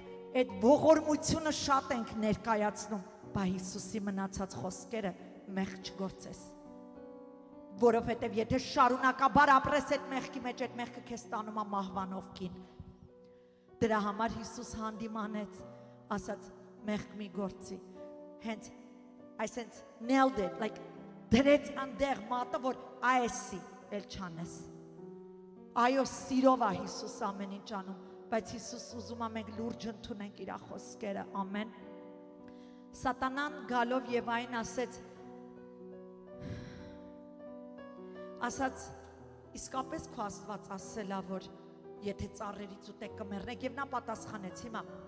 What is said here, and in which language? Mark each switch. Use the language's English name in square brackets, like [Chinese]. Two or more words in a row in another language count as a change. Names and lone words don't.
[Armenian] այդ ողորմությունը շատ ենք ներկայացնում, բա Հիսուսի մնացած խոսքերը մեղք չգործես, որովհետև եթե շարունակաբար ապրես այդ մեղքի մեջ, այդ մեղքը քեզ տանում է մահվանով կին, դրա համար Հիսուս հանդիմանեց, ասաց մեղք մի գործի, հենց այսենց [English] nailed it, like [Armenian] դրեց անդեղ մատը, որ այսի էլ չանես, այո սիրով է Հիսուս ամեն ինչ անում, բայց Հիսուս ուզում է մենք լուրջ ընդունենք իր խոսքերը, ամեն, սատանան գալով Եվային ասաց, իսկապես քո Աստված ասելա, որ եթե ծառերից ուտեք կմեռնեք, և նա պատասխանեց, հիմա,